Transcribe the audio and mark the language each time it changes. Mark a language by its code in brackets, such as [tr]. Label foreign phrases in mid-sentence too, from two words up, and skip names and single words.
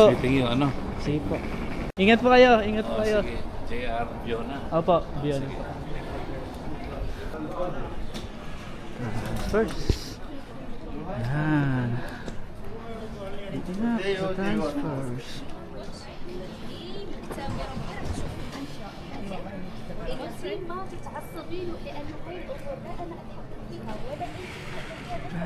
[en] meeting you, ano? [tl] Sige po. Ingat po kayo. Ingat po kayo. Sige. JR Fiona. Opo. Biyon. First. Yan. Dito na sa transfers. [ar] ما تتعصبي له لانه هاي الامور لا انا اتحكم فيها ولا انت تتحكمي فيها.